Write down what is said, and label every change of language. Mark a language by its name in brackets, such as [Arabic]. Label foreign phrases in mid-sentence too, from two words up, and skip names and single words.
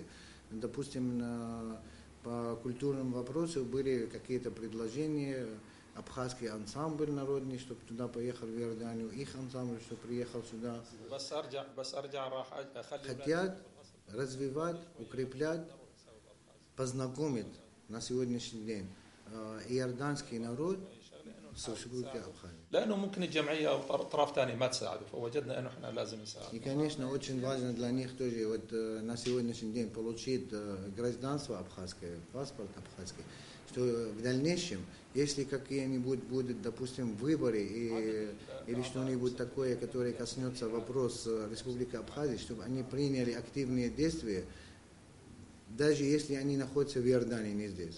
[Russian] Допустим, по культурным вопросам были какие-то предложения, абхазский ансамбль народный, чтобы туда поехал в Иорданию, их ансамбль, чтобы приехал сюда. Хотят развивать, укреплять, познакомить на сегодняшний день иорданский народ с Республикой Абхазия. [Arabic] لأنه ممكن الجمعية أو أطراف ثانية ما تساعده فوجدنا إنه إحنا لازم نساعد. [Russian] И, конечно, очень важно для них тоже вот на сегодняшний день получить гражданство абхазское, паспорт абхазский, что в дальнейшем, если какие-нибудь будут, допустим, выборы или что-нибудь такое, которое коснется вопроса Республики Абхазия, чтобы они приняли активные действия, даже если они находятся в Иордании, не здесь.